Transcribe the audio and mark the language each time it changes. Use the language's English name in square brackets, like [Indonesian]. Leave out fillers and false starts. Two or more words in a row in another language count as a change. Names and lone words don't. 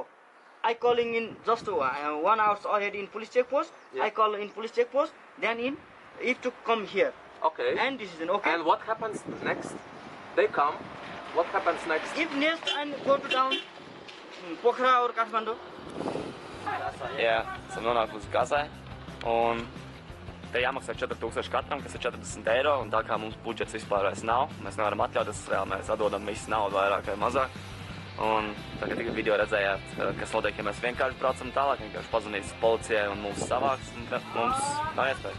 [English] I calling in just 1 hour already in police check post. Yeah. I call in police check post. Then in, if to come here. Okay. And this is an okay. And what happens next? They come. What happens next? If next and go to down, Pokhara or Kathmandu. [Latvian] Jā, esam nonākuši Gazai, un te jāmaksā 4000 katram, kas ir 40 eiro, un tā kā mums budžets vispār vairs nav, mēs nevaram atļauties, reāli mēs atdodam visu naudu vairāk vai mazāk. Un tagad tikai video redzējāt, kas notiek, ja mēs vienkārši braucam tālāk, vienkārši pazvanīs policijai un mūs savāks, un mums nav iespēja.